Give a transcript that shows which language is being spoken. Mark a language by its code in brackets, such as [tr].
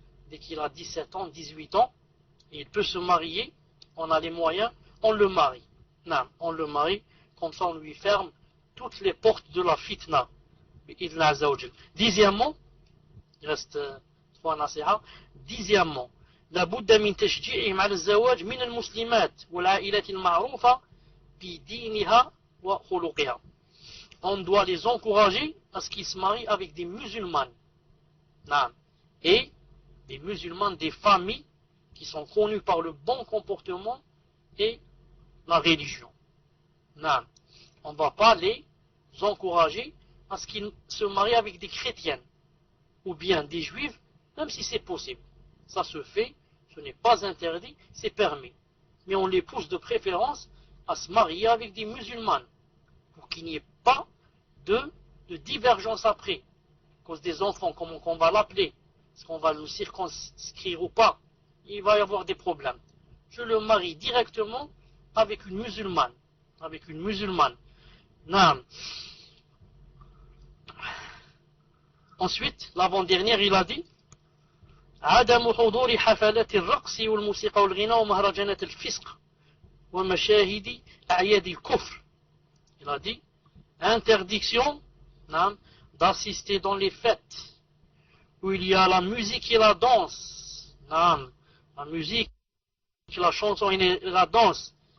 [fr] Dès qu'il a 17 ans, 18 ans, il peut se marier, on a les moyens, on le marie. On le marie, comme ça on lui ferme toutes les portes de la fitna. Dixièmement, il reste 3 nasiha. Dixièmement, [ar] لابد من تشجيعهم على الزواج من المسلمات والعائلات المعروفة بدينها وخلقها. [fr] On doit les encourager à ce qu'ils se marient avec des musulmanes. Et des musulmanes des familles qui sont connus par le bon comportement et la religion. On ne va pas les encourager à ce qu'ils se marient avec des chrétiennes ou bien des juifs, même si c'est possible. Ça se fait, ce n'est pas interdit, c'est permis. Mais on les pousse de préférence à se marier avec des musulmanes pour qu'il n'y ait pas de divergence après. À cause des enfants, comment on va l'appeler, est-ce qu'on va le circonscrire ou pas, il va y avoir des problèmes. Je le marie directement avec une musulmane. Avec une musulmane. Ensuite, l'avant-dernière, il a dit [ar] عدم حضور حفلات الرقص والموسيقى والغناء ومهرجانات الفسق ومشاهد أعياد الكفر. [fr] Il a dit interdiction d'assister dans les fêtes où il y a la musique et la danse. La musique, la chanson et la danse.